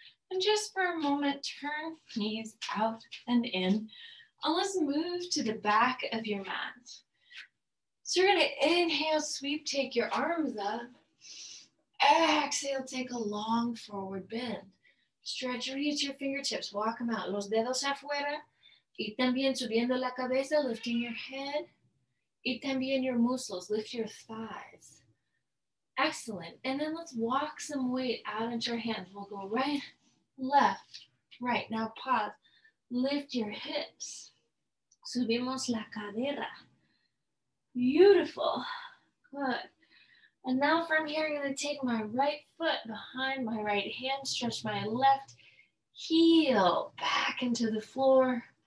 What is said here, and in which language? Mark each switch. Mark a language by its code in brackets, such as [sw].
[en] And just for a moment, turn knees out and in. And let's move to the back of your mat. So you're going to inhale, sweep, take your arms up. Exhale, take a long forward bend. Stretch, reach your fingertips, walk them out. [es] Los dedos afuera. Y también subiendo la cabeza, [en] lifting your head. [es] Y también [en] your muscles, lift your thighs. Excellent. And then let's walk some weight out into your hands. We'll go right, left, right. Now pause. Lift your hips. [es] Subimos la cadera. [en] Beautiful. Good. And now from here, I'm going to take my right foot behind my right hand, stretch my left heel back into the floor.